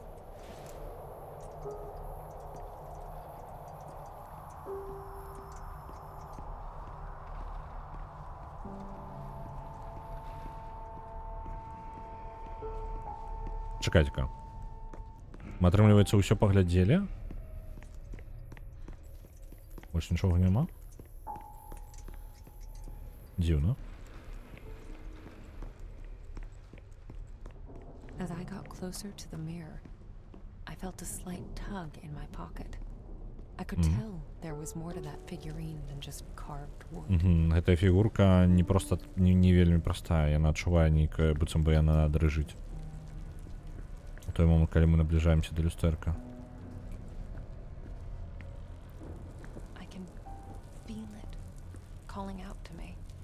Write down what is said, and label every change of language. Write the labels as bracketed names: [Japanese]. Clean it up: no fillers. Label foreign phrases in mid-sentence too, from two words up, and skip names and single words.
[Belarusian] Чакайце-ка. Мы, атрымліваецца, ўсё паглядзелі? Больш нічога няма? Дзіўна. [English] As I got closer to the mirror, I felt a slight tug in my pocket. I could tell there was more to that figurine than just carved wood. [Belarusian] Гэтая фігурка не проста не вельмі простая, яна адчувае нейкае, быццам бы яна дрыжыць. У той момант, калі мы набліжаемся да люстэрка. [English] I can feel it calling out to me.